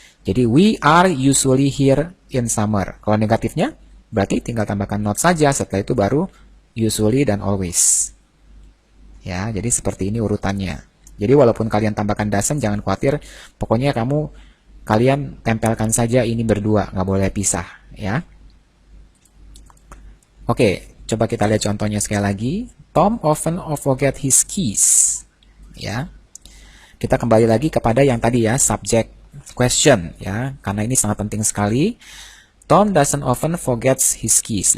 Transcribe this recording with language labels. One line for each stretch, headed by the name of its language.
Indonesian: Jadi
English: we are usually here in summer.
Indonesian: Kalau negatifnya berarti tinggal tambahkan not saja, setelah itu baru usually dan always. Ya, jadi seperti ini urutannya. Jadi walaupun kalian tambahkan doesn't, jangan khawatir. Pokoknya kalian tempelkan saja ini berdua, nggak boleh pisah. Ya. Oke, coba kita lihat contohnya sekali lagi.
English: Tom often forget his keys.
Indonesian: Ya. Kita kembali lagi kepada yang tadi ya, subject question. Ya, karena ini sangat penting sekali.
English: Tom doesn't often forgets his keys.